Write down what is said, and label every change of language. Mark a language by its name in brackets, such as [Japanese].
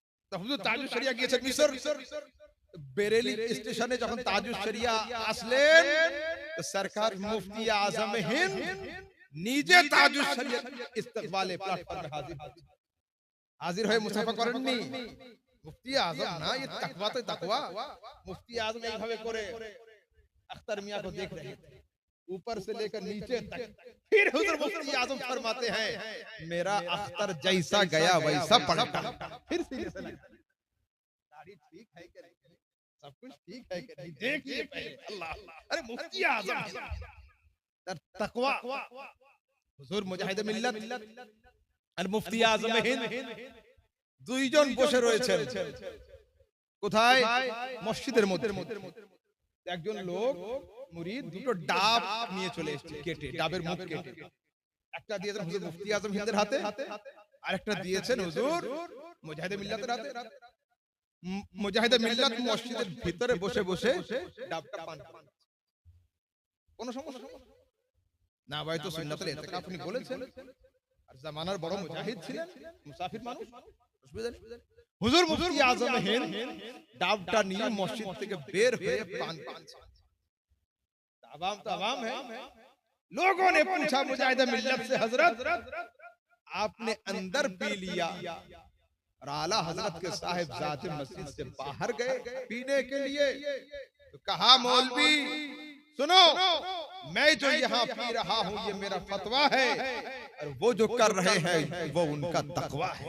[Bangla] তো হুজুর তাজুশ শরিয়া গিয়েছেন মিশর। বেরেলি স্টেশনে যখন তাজুশ শরিয়া আসলেন, তো সরকার মুফতি আজম হিন্দ নিজে তাজুশ শরিয়া ইস্তেকবালে প্ল্যাটফর্মে হাজির হয়ে মুসাফা করেননি। মুফতি আজম না, [Hindi] ये तकवा तो तकवा। मुफ्ती आजम [Bangla] এইভাবে করে [Hindi] अख्तर मियां को देख रहे थे ऊपर से लेकर नीचे तक। फिर हुजूर मुफ्ती आजम फरमाते हैं, मेरा अख्तर जैसा गया वैसा पलटा। फिर सीने से लगा, दाढ़ी ठीक है कि नहीं, सब कुछ ठीक है कि नहीं, देखिए पहले। अल्लाह अल्लाह, अरे मुफ्ती आजम तकवा, हुजूर मुजाहिद मिल्लत [Bangla] আর মুফতি আজম হিন্দ দুইজন বসে রয়েছেন কোথায়? মসজিদের মধ্যে। একজন লোক মুরিদ দুটো ডাব নিয়ে চলে এসেছে কেটে, ডাবের মুখ কেটে। একটা দিয়েছেন হুজুর মুফতি আজম হিন্দের হাতে, আর একটা দিয়েছেন হুজুর মুজাহিদে মিল্লাতের হাতে। মুজাহিদে মিল্লাত মসজিদের ভিতরে বসে বসে ডাবটা পান করছেন। কোনো সমস্যা না ভাই, তো সুন্নাতুল ইতিকাফ আপনি বলেছেন, আর জামানার বড় মুজাহিদ ছিলেন, মুসাফির মানুষ, অসুবিধা নেই। হুজুর মুফতি আজম হিন্দ ডাবটা নিয়ে মসজিদ থেকে বের হয়ে পান পানছেন। [Hindi] আवाम तो आवाम है। लोगों ने पूछा मुजाहिद मिल्लत से, हजरत आपने अंदर पी लिया और आला हजरत के साहिबजादे मस्जिद से बाहर गए पीने के लिए? तो कहा, मौलवी सुनो, मैं जो यहाँ पी रहा हूँ ये मेरा फतवा है, और वो जो कर रहे हैं वो उनका तकवा है।